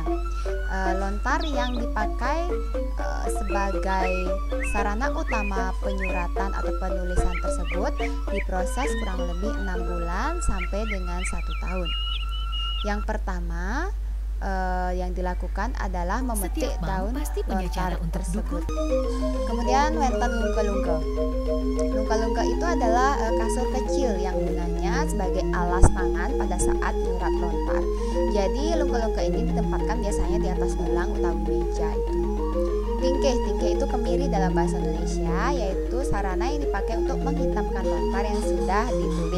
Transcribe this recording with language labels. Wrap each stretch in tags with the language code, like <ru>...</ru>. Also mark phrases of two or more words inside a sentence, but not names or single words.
<id>Lontar yang dipakai sebagai sarana utama penyuratan atau penulisan tersebut diproses kurang lebih 6 bulan sampai dengan 1 tahun. Yang pertama yang dilakukan adalah memetik daun lontar tersebut. Kemudian wenten lungke-lungke. Lungke-lungke itu adalah kasur kecil yang gunanya sebagai alas tangan pada saat nyurat lontar. Jadi lungke-lungke ini ditempatkan biasanya di atas gelang utawi meja itu. Tingkeh itu kemiri dalam bahasa Indonesia, yaitu sarana yang dipakai untuk menghitamkan lontar yang sudah ditulis.</id>